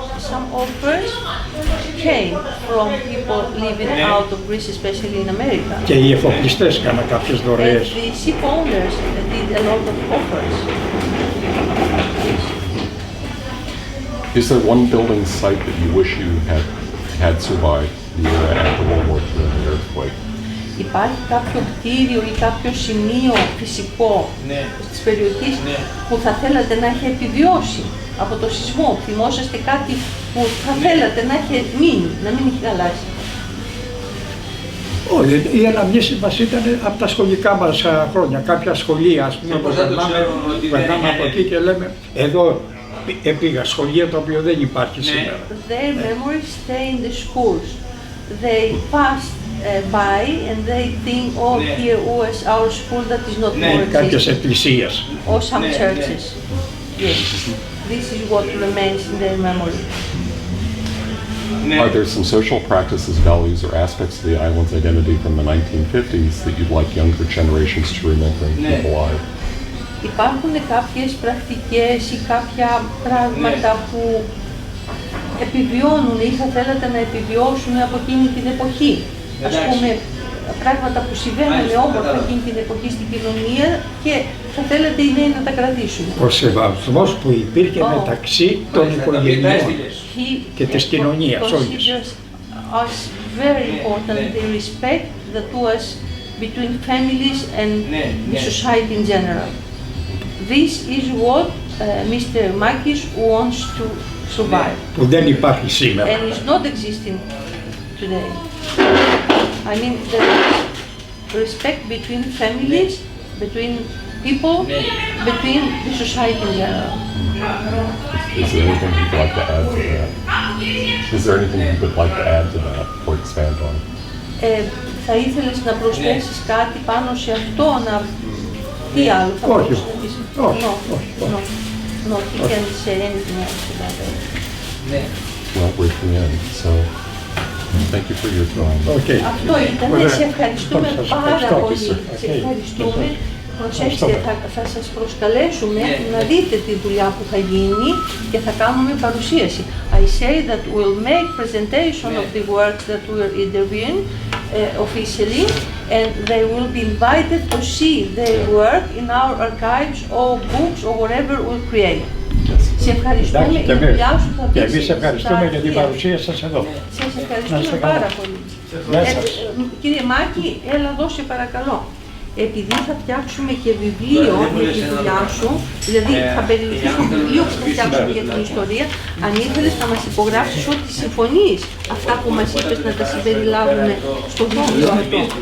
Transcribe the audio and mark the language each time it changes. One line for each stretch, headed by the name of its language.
English: Some offers came from people living out of Greece, especially in America.
Greek: Και οι εφοπλιστές έκαναν κάποιες δωρεές.
English: And the ship owners did a lot of offers. Is there one building site that you wish you had survived the era after World War II and the earthquake?
Greek: Υπάρχει κάποιο κτίριο ή κάποιο σημείο φυσικό της περιοχής που θα θέλατε να έχει επιβιώσει από το σεισμό? Θυμόσαστε κάτι που θα θέλατε να έχει μείνει, να μην έχει χαλάσει? Όχι, η αναμνήση μας ήταν από τα σχολικά μας χρόνια. Κάποια σχολεία, ας πούμε, που περνάμε από εκεί και λέμε εδώ πήγα, σχολεία το οποίο δεν υπάρχει σήμερα.
English: Their memories stay in the schools. They passed by and they think, oh, here was our school that is not more existing.
Greek: Κάποιες εκκλησίες.
English: Or some churches. Yes, this is what remains in their memory. Are there some social practices, values, or aspects of the island's identity from the 1950s that you'd like younger generations to remember and keep alive?
Greek: υπάρχουν κάποιες πρακτικές ή κάποια πράγματα που επιβιώνουν ή θα θέλατε να επιβιώσουν από εκείνη την εποχή. Ας πούμε, πράγματα που συμβαίνουν όμορφα εκείνη την εποχή στην κοινωνία και θα θέλετε οι νέοι να τα κρατήσουν. Ο σεβασμός που υπήρχε μεταξύ των οικογενειών και της κοινωνίας όλης.
English: As very important the respect that was between families and the society in general. This is what Mr. Makis wants to survive.
Greek: Που δεν υπάρχει σήμερα.
English: And is not existing today. I mean, the respect between families, between people, between the society in general. Is there anything you'd like to add to that? Is there anything you would like to add to that or expand on?
Greek: Θα ήθελες να προσθέσεις κάτι πάνω σε αυτό, τι άλλο θα Όχι, προσθέσεις? όχι,
English: No, he can't say anything else about that. Well, we're at the end, so thank you for your time. Okay.
Greek: Αυτό ήταν, σε ευχαριστούμε πάρα πολύ. Σε ευχαριστούμε. Προσέξτε, θα σας προσκαλέσουμε να δείτε τη δουλειά που θα γίνει και θα κάνουμε παρουσίαση.
English: I say that we'll make presentation of the work that we're interviewing officially, and they will be invited to see their work in our archives or books or whatever we'll create.
Greek: Σε ευχαριστούμε για τη δουλειά σου. Και εμείς ευχαριστούμε για την παρουσία σας εδώ. Σας ευχαριστούμε πάρα πολύ. Κύριε Μάκη, έλα εδώ σε παρακαλώ. Επειδή θα φτιάξουμε και βιβλίο για τη δουλειά σου, δηλαδή θα περιληφθεί στο βιβλίο που θα φτιάξουμε για την ιστορία, αν ήθελες να μας υπογράψεις ό,τι συμφωνείς, αυτά που μας είπες να τα συμπεριλάβουμε στο βιβλίο αυτό.